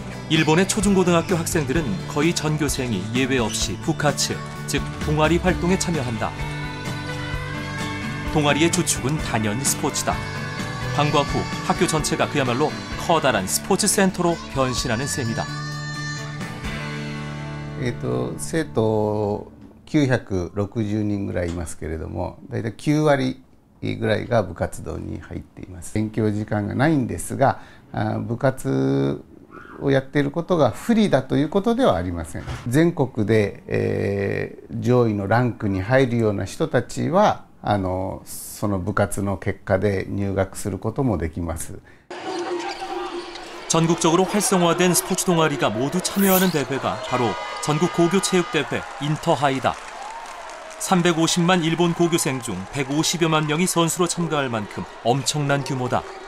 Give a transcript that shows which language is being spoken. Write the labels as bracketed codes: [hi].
[ko] 일본의 초중고등학교 학생들은 거의 전교생이 예외 없이 부카츠, 즉 동아리 활동에 참여한다. 동아리의 주축은 단연 스포츠다. 방과 후 학교 전체가 그야말로 커다란 스포츠 센터로 변신하는 셈이다. [ja] 生徒960人ぐらいいますけれども、だいたい9割ぐらいが部活動に入っています。勉強時間がないんですが、部活をやっていることが不利だということではありません。全国で、上位のランクに入るような人たちはその部活の結果で入学することもできます。 [ko] 전국적으로 활성화된 스포츠 동아리가 모두 참여하는 대회가 바로 전국 고교체육대회 인터하이다. 350만 일본 고교생 중 150여만 명이 선수로 참가할 만큼 엄청난 규모다.